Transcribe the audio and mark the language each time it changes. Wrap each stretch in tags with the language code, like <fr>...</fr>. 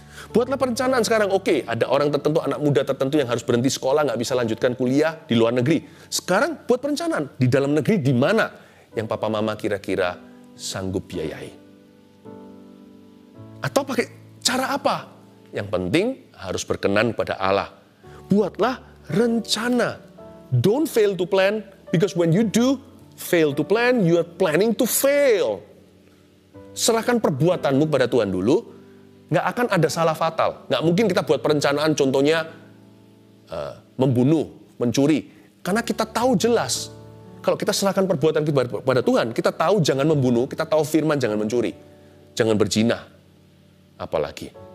<id>Buatlah perencanaan sekarang, oke, ada orang tertentu, anak muda tertentu yang harus berhenti sekolah, nggak bisa lanjutkan kuliah di luar negeri. Sekarang buat perencanaan, di dalam negeri di mana yang papa mama kira-kira sanggup biayai. Atau pakai cara apa? Yang penting harus berkenan pada Allah. Buatlah rencana.</id> <en>Don't fail to plan, because when you do fail to plan, you are planning to fail.</en> <id>Serahkan perbuatanmu pada Tuhan dulu. Nggak akan ada salah fatal. Nggak mungkin kita buat perencanaan contohnya membunuh, mencuri. Karena kita tahu jelas. Kalau kita serahkan perbuatan kita kepada Tuhan, kita tahu jangan membunuh, kita tahu firman jangan mencuri. Jangan berzina. Apalagi.</id>